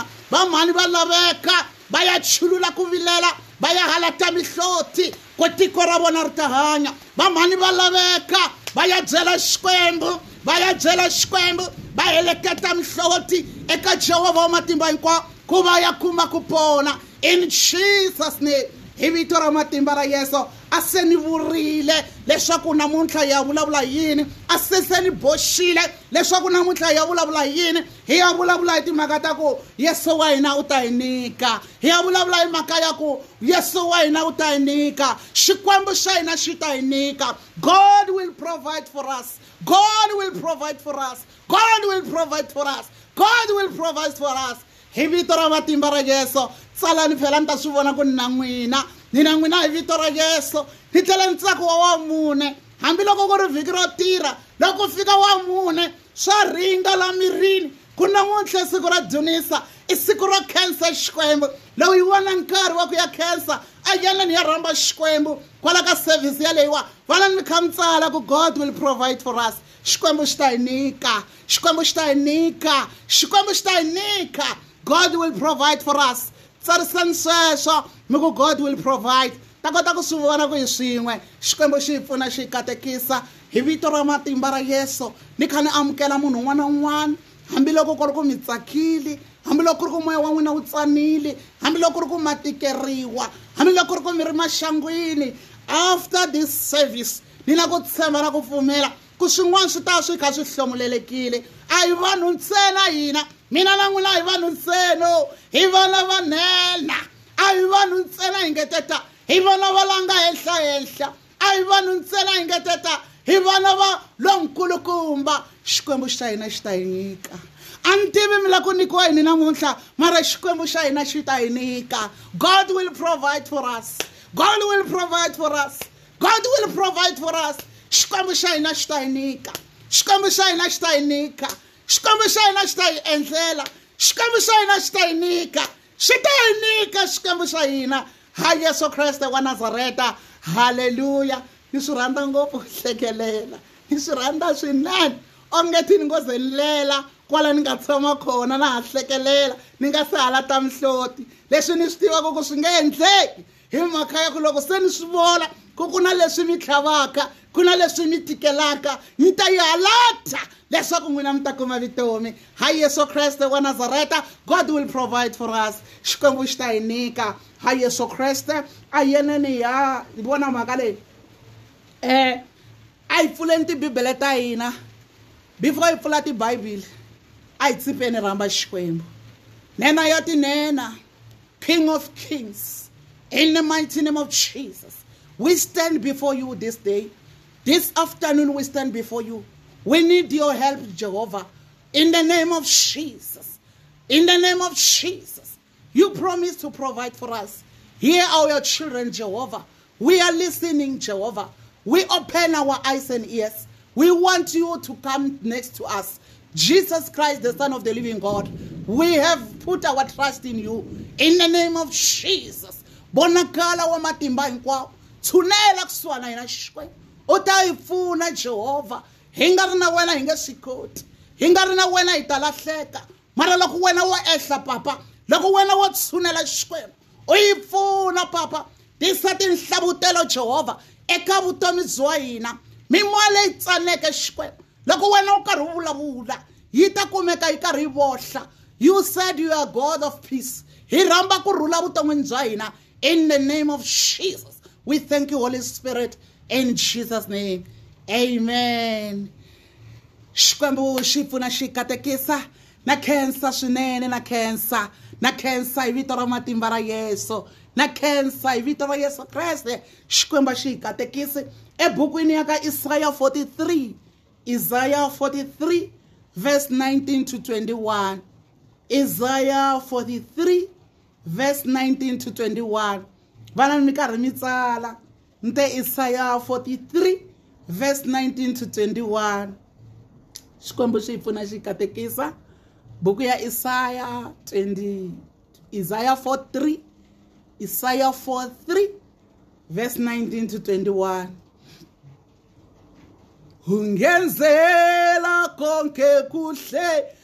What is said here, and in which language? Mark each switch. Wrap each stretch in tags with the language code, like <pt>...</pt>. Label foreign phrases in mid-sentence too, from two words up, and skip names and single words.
<ts>Vamhani va laveka va ya chulula ku vilela, va ya halata mihloti ku tiko ra vona ri ta hanya. Vamhani va laveka va ya byela Xikwembu, va ya byela Xikwembu, va heleketa mihloti eka Jehovha wa matimba hinkwawo ku va ya kuma ku pona.</ts> <en>In Jesus name,</en> <ts>hi vito ra matimba ra Yesu a se ni vurile leswaku namuntlha hi ya vulavula yini, a se ni boxile leswaku namuntlha hi ya vulavula yini. Hi ya vulavula hi timhaka ta ku Yesu wa hina u ta hi nyika. Hi ya vulavula hi mhaka ya ku Yesu wa hina u ta hi nyika, Xikwembu xa hina xi ta hi nyika.</ts> <en>God will provide for us. God will provide for us. God will provide for us. God will provide for us.</en> <ts>Hi vito ra matimba ra Yesu tsalani phela ni ta swi vona ku ni na n'wina hi vito ra Yesu ni tlhela ni tsaka wa mune. Hambiloko ku ri vhiki ro tirha, loko fika wa mune swa ringa la mirini ku namuntlha siku ra dzunisa i siku ro khensa Xikwembu lowu yi vona nkarhi wa ku ya khensa a yana ni ya rhamba Xikwembu kwala ka service yaleyiwa vana mi kha mi tsala ku</ts> <en>God will provide for us</en> <ts>Xikwembu xi ta hi nyika Xikwembu xi ta hi nyika Xikwembu xi ta hi nyika</ts> <en>God will provide for us</en> <ts>tsarisani sweswo mi ku</ts> <en>God will provide</en> <ts>ta kota ku swi vona ku hi swin'we Xikwembu xi hi pfuna xi hi katekisa hi vito ra matimba ra Yesu ni kha ni amukela munhu un'wana na un'wana hambiloko ku ri ku mi tsakile hambiloko ku ri ku moya wa n'wina wu tsanile hambiloko ku ri ku ma tikeriwa hambiloko ku ri ku mi ri maxangwini</ts> <en>after this service</en> <ts>ni na ku tshemba na ku pfumela ku swin'wana swi ta swi kha swi hlomulelekile a hi vanhu ntsena hina mina na n'wina a hi vanhu ntsena hi vana vanhena a hi vanhu ntsena hi ngeteta hi vana va langa henhla a hi vanhu ntsena hi ngeteta hi vana va lonkulukumba Xikwembu xa hina xi ta hi nyika a ni tivi mi la ku nyikiwa yini namuntlha mara Xikwembu xa hina xi ta hi nyika</ts> <en>God will provide for us God will provide for us God will provide for us</en> <ts>Xikwembu xa hina xi ta hi nyika Xikwembu xa hina xi ta hi nyika Xikwembu xa hina xi ta hi endlela Xikwembu xa hina xi ta hi nyika xi ta hi nyika Xikwembu xa hina ha Yesu Kreste wa Nazareta haleluya ni swi rhandza ngopfu hlekelela ni swi rhandza swinene onge ti ni ngo zenlela kwala ni nga tshama kona na ha hlekelela ni nga se hala ta mihloti leswi ni swi tivaka ku swi nge endleki hi mhaka ya ku loko se ni swi vona ku na leswi mi tlhavaka ku na leswi mi tikelaka ni ta yi halata leswaku n'wina mi ta kuma vutomi ha Yesu Kreste wa Nazareta</ts> <en>God will provide for us</en> <ts>Xikwembu xi ta hi nyika ha Yesu Kreste a yeneni ya vona mhaka leyi a hi pfuleni tibibele ta hina before hi pfula tibhayibhile a hi tsipeni rhamba Xikwembu nena ya tinena</ts> <en>King of Kings in the mighty name of Jesus we stand before you this day this afternoon we stand before you we need your help Jehovah in the name of Jesus in the name of Jesus you promise to provide for us hear our children Jehovah we are listening Jehovah we open our eyes and ears. We want you to come next to us. Jesus Christ, the Son of the living God. We have put our trust in you. In the name of Jesus.</en> <ts>Bonakala wa matimba hinkwawo. Tshunela kusuhana hina Xikwembu. U ta hi pfuna Jehovah. Hi nga ri na wena hi nge swi koti. Hi nga ri na wena hi ta lahleka. Mara loko wena wo ehla papa. Loko wena wo tshunela Xikwembu. U hi pfuna papa. Tisa tinhlavutelo Jehovah. Eka vutomi bya hina mimoya leyi tsaneke Xikwembu loko wena u karhi u vulavula yi ta kumeka yi karhi yi vohla</ts> <en>you said you are God of peace</en> <ts>hi rhamba ku rhula vuton'wini bya hina</ts> <en>in the name of Jesus we thank you Holy Spirit in Jesus name</en> <ts>amen Xikwembu xi pfuna xi katekisa na khensa swinene na khensa hi vito ra matimba ra Yesu na khensa hi vito ra Yesu Kreste Xikwembu xi hi katekisi ebukwini ya ka Isaiah 43</ts> <en>verse 19 to 21 Isaiah 43 verse 19 to</en> <ts>21 vana mi karhi mi tsala nte Isaiah 43</ts> <en>verse 19 to 21</en> <ts>Xikwembu xi hi pfuna xi katekisa buku ya Isaiah 43</ts> <en>verse 19 to 21</en> <zu>Ungenzela konke kuhle</zu>